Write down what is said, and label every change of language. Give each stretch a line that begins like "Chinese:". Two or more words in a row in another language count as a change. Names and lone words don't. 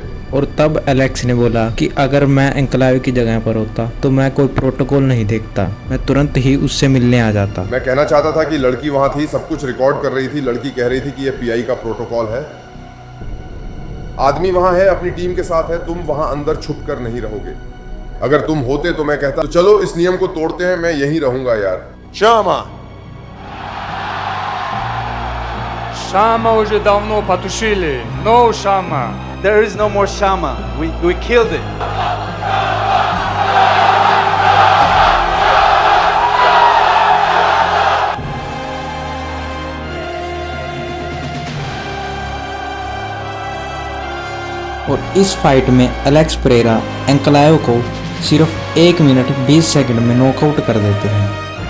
Hindi: और तब एलेक्स ने बोला कि अगर मैं एंक्लावे की जगह पर होता तो मैं कोई प्रोटोकॉल नहीं देखता, मैं तुरंत ही उससे मिलने आ जाता। मैं कहना चाहता था कि लड़की वहां थी, सब कुछ रिकॉर्ड कर रही थी। लड़की कह रही थी कि यह पीआई का प्रोटोकॉल है। आदमी वहां है, अपनी टीम के साथ है। तुम वहां अंदर छुप कर नहीं रहोगे। अगर तुम होते तो मैं कहता तो चलो इस नियम को तोड़ते हैं, मैं यहीं रहूंगा यार।
Russian: Шама! Шама уже давно потушили.
English: No Шама. There is no more Shama. We killed it.
Hindi: और इस फाइट में एलेक्स पेरेरा एंक्लाव को सिर्फ 1 मिनट 20 सेकंड में नॉकआउट कर देते हैं।